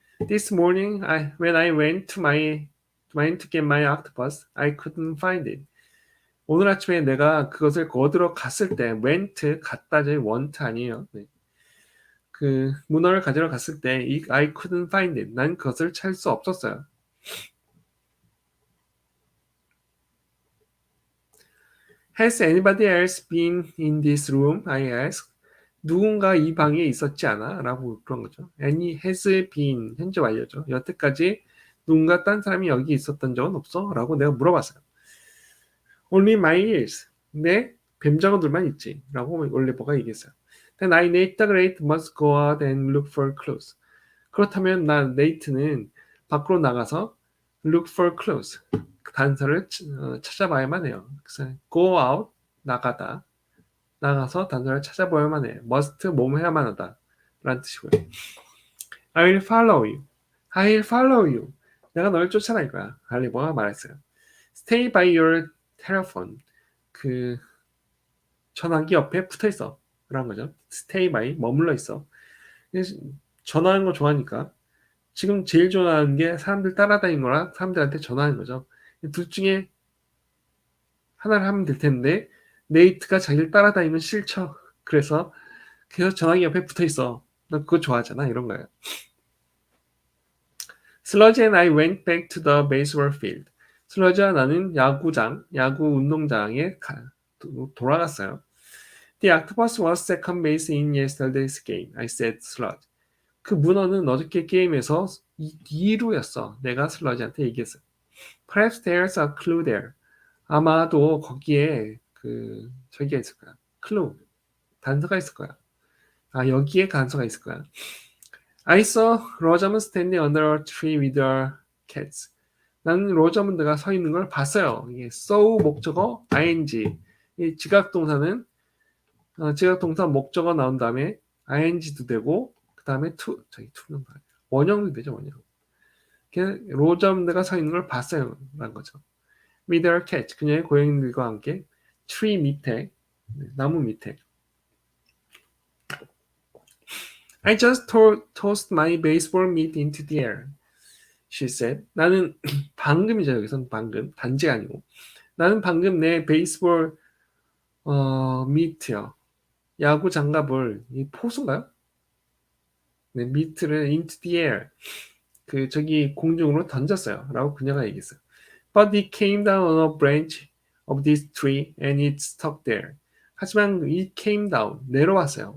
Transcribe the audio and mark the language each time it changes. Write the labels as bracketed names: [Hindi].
[English] This morning, when I went to get my octopus, I couldn't find it. [Korean] 오늘 아침에 내가 그것을 얻으러 갔을 때 went 갔다지 want 아니에요. 네. 그 문어를 가지러 갔을 때 [English] I couldn't find it. [Korean] 난 그것을 찾을 수 없었어요. [English] Has anybody else been in this room? I asked. [Korean] 누군가 이 방에 있었지 않아? 라고 그런 거죠. [English] Any has been [Korean] 현재 완료죠. 여태까지 누군가 딴 사람이 여기 있었던 적은 없어? 라고 내가 물어봤어요. [English] Only my ears. [Korean] 내 뱀장어들만 있지. 라고 올리버가 얘기했어요. [English] Then I, Nate the Great, must go out and look for clues. [Korean] 그렇다면 난 네이트는 밖으로 나가서 [English] look for clues. [Korean] 그 단서를 찾아봐야만 해요. 그래서 go out, 나가다. 나가서 단서를 찾아봐야만 해. must, 뭐뭐 해야만 하다. 라는 뜻이고요. [English] I will follow you. I will follow you. [Korean] 내가 너를 쫓아갈 거야. 할리버가 말했어요. [English] Stay by your telephone. [Korean] 그 전화기 옆에 붙어 있어. 그런 거죠. Stay by, 머물러 있어. 전화하는 거 좋아하니까 지금 제일 좋아하는 게 사람들 따라다니는 거랑 사람들한테 전화하는 거죠. 둘 중에 하나를 하면 될 텐데 네이트가 자기를 따라다니면 싫죠. 그래서 계속 전화기 옆에 붙어 있어. 너 그거 좋아하잖아. 이런 거예요. [English] 슬러지 and I went back to the baseball field. [Korean] 슬러지와 나는 야구 운동장에 돌아갔어요. [English] The octopus was second base in yesterday's game. I said sludge. [Korean] 그 문어는 어저께 게임에서 2루였어. 내가 슬러지한테 얘기했어요. [English] Perhaps there's a clue there. [Korean] 아마도 거기에 저기가 있을 거야. clue. 단서가 있을 거야. 여기에 단서가 있을 거야. [English] I saw 로자문드 standing under a tree with her cats. [Korean] 나는 로자문드가 서 있는 걸 봤어요. 이게 saw 목적어 ing. 이 지각동사는 지각동사 목적어 나온 다음에 ing도 되고 그 다음에 to는 원형도 되죠. 원형. 로자문드가 서 있는 걸 봤어요. 라는 거죠. [English] With her cat. [Korean] 그녀의 고양이들과 함께 tree 밑에 나무 밑에 [English] I just tossed my baseball mitt into the air. She said. [Korean] 나는 방금이죠. 여기서는 방금. 단지가 아니고. 나는 방금 내 베이스볼 미트요. 야구 장갑을 이 포수인가요? 네, 미트를 into the air. 저기 공중으로 던졌어요. 라고 그녀가 얘기했어요. [English] But it came down on a branch of this tree and it stuck there. 하지만 it came down, 내려왔어요.